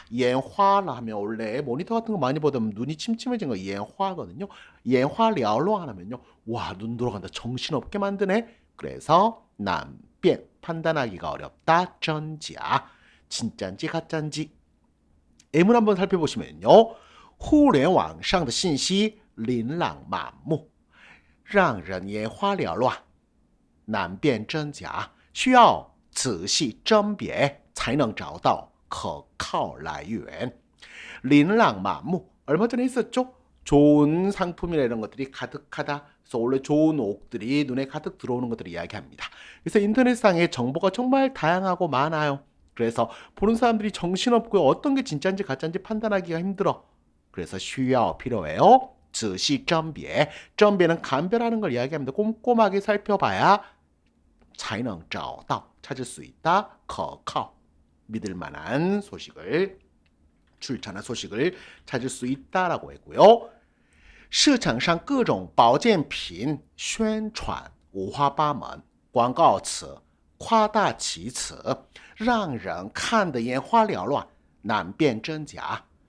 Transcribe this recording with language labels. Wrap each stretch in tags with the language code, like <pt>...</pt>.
<ko>眼花라 하면 원래 모니터 같은 거 많이 보다 보면 눈이 침침해진 거 眼花거든요. 眼花缭乱 하면요. 와, 눈 돌아간다. 정신없게 만드네. 그래서 难辨 판단하기가 어렵다. 真假 진짜인지 가짜인지. 예문 한번 살펴보시면요.</ko> <zh>互联网上的信息琳琅满目让人眼花缭乱难辨真假需要仔细甄别才能找到可靠来源.</zh> <ko>琳琅满目 얼마 전에 있었죠? 좋은 상품이나 이런 것들이 가득하다. 그래서 원래 좋은 옷들이 눈에 가득 들어오는 것들을 이야기합니다. 그래서 인터넷상에 정보가 정말 다양하고 많아요. 그래서 보는 사람들이 정신없고요. 어떤 게 진짜인지 가짜인지 판단하기가 힘들어. 그래서 需要 필요해요. 仔细甄别. 甄别는 감별하는 걸 이야기합니다. 꼼꼼하게 살펴봐야</ko> <zh>才能找到</zh> <ko>찾을 수 있다. 可靠 믿을 만한 소식을 출처나 소식을 찾을 수 있다라고 했고요.</ko> <zh>市场上各种保健品宣传五花八门，广告词夸大其词，让人看得眼花缭乱，难辨真假。</zh>